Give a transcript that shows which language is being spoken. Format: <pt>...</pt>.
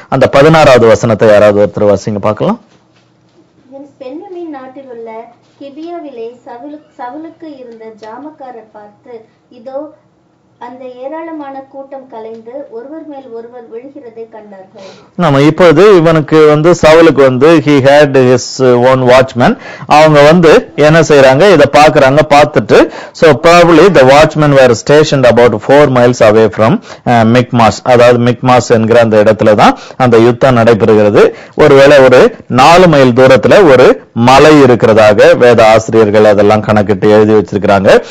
<ta>அந்த 16வது வசனத்தை யாராவது ஒருத்தர் வாசிங்க பார்க்கலாம். பென்யமீன் நாட்டில் உள்ள கிபியாவிலே சவுலுக்கு இருந்த ஜாமக்காரர் பார்த்து, இதோ அந்த ஏராளமான கூட்டம் கலைந்து ஒருவர் மேல் ஒருவர் விழுகிறதை கண்டார்கள். நம்ம இப்போது இவனுக்கு சவுலுக்கு</ta> <en>he had his own watchman.</en> <ta>அவங்க என்ன செய்யறாங்க, இத பாக்குறாங்க. பார்த்துட்டு</ta> <en>so probably the watchmen were stationed about 4 miles away from Michmas.</en> <ta>அதாவது மிக்மாஸ் என்கிற அந்த இடத்துல தான் அந்த யுத்தம் நடைபெறுகிறது. ஒருவேளை ஒரு 4 மைல் தூரத்துல ஒரு மலை இருக்கிறதாக வேத ஆசிரியர்கள் அதெல்லாம் கணக்கிட்டு எழுதி வச்சிருக்கிறாங்க.</ta>